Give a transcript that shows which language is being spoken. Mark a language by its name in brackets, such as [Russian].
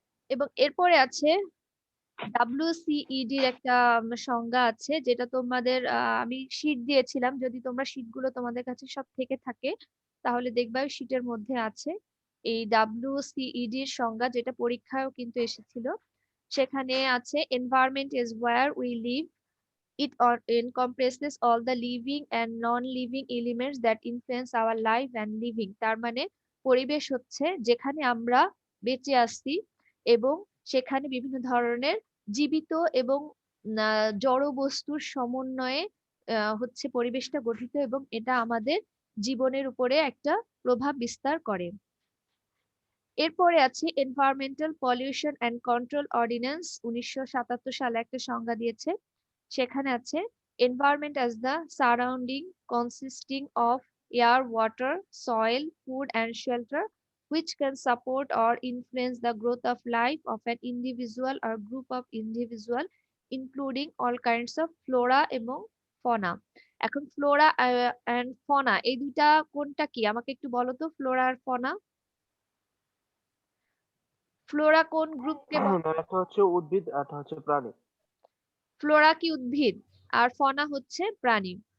[Bangla] এবং এরপরে আছে WCED-র একটা সংজ্ঞা আছে, যেটা তোমাদের আমি শীট দিয়েছিলাম, যদি তোমরা শীটগুলো তোমাদের কাছে সব থেকে থাকে তাহলে দেখবা ওই শীটের মধ্যে আছে এই WCED-র সংজ্ঞা, যেটা পরীক্ষায়ও কিন্তু এসেছিল। সেখানে আছে, [English] environment is where we live. It encompasses all the living and non-living elements that influence our life and living। [Bangla] তার মানে পরিবেশ হচ্ছে যেখানে আমরা বেঁচে আছি, এবং সেখানে বিভিন্ন ধরনের জীবিত এবং জড় বস্তুর সমন্বয়ে হচ্ছে পরিবেশটা গঠিত এবং এটা আমাদের জীবনের উপরে একটা প্রভাব বিস্তার করে। এরপরে আছে environmental pollution and control ordinance 1977 সালে একটা সংজ্ঞা দিয়েছে। সেখানে আছে [English] Environment as the surrounding consisting of air, water, soil, food and shelter which can support or influence the growth of life of an individual or group of individual including all kinds of flora এবং fauna। [Bangla] এখন Flora and ফনা এই দুইটা কোনটা কি আমাকে একটু বলো তো, ফ্লোরা আর ফনা। ফ্লোরা কোন গ্রুপকে বলে? একটা হচ্ছে উদ্ভিদ আর একটা হচ্ছে প্রাণী। ফ্লোরা কি উদ্ভিদ আর ফনা হচ্ছে প্রাণী।